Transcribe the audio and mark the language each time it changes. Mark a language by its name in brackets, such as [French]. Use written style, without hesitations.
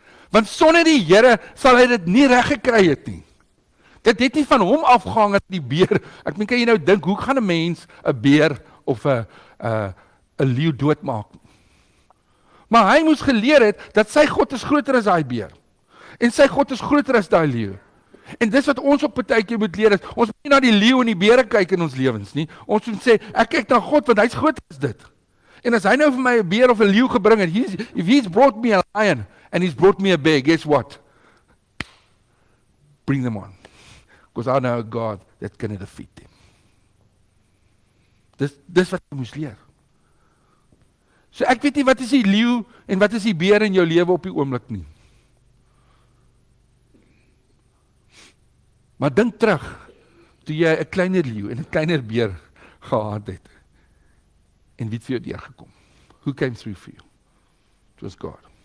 [Afrikaans] Want sonder die Here sal hy dit nie reg gekry het nie. Dit het nie van hom afgehang dat die beer, ek meen kan jy nou dink, hoe gaan 'n mens 'n beer of 'n leeu doodmaak? Maar hy moes geleer het dat sy God is groter as daai beer. En sy God is groter as daai leeu. En dis wat ons op partykeer moet leer is, ons moet nie na die leeu en die beere kyk in ons lewens nie. Ons moet sê, ek kyk na God want hy's groter as dit. En as hy nou vir my 'n beer of 'n leeu gebring het, [English] if he's brought me a lion and he's brought me a bear, guess what? Bring them on. Because I know a God that can defeat them. [Afrikaans] Dis wat jy moes leer. So ek weet nie wat is die leeu en wat is die beer in jou lewe op die oomblik nie. Maar dink terug, toe jy 'n kleiner leeu en 'n kleiner beer gehad het. En wie het vir jou deurgekom? [English] Who came through for you? It was God.